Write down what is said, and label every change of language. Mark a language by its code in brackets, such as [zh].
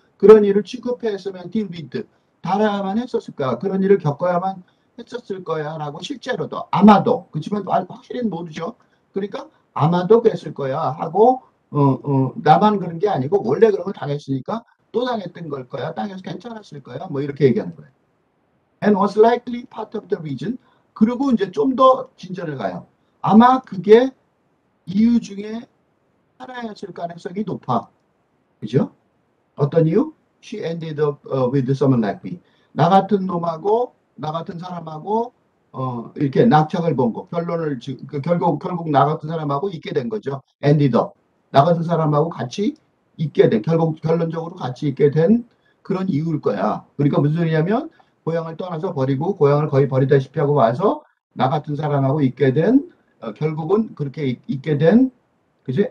[ko] 그런 일을 취급했으면 딜비드 달아야만 했었을 거야. 그런 일을 겪어야만 했었을 거야 라고 실제로도 아마도 그렇지만 확실히는 모르죠. 그러니까 아마도 그랬을 거야 하고 나만 그런 게 아니고 원래 그런 걸 당했으니까 또 당했던 걸 거야. 당해서 괜찮았을 거야. 뭐 이렇게 얘기하는 거예요. [en] And was likely part of the reason. [ko] 그리고 이제 좀 더 진전을 가요. 아마 그게 이유 중에 하나였을 가능성이 높아. 그죠? 어떤 이유? [en] She ended up with someone like me. [ko] 나 같은 놈하고, 나 같은 사람하고, 이렇게 낙착을 본 거. 결국 나 같은 사람하고 있게 된 거죠. [en] ended up. [ko] 나 같은 사람하고 같이 있게 된, 결론적으로 같이 있게 된 그런 이유일 거야. 그러니까 무슨 소리냐면, 고향을 떠나서 버리고, 고향을 거의 버리다시피 하고 와서, 나 같은 사람하고 있게 된, 결국은 그렇게 있게 된, 그지?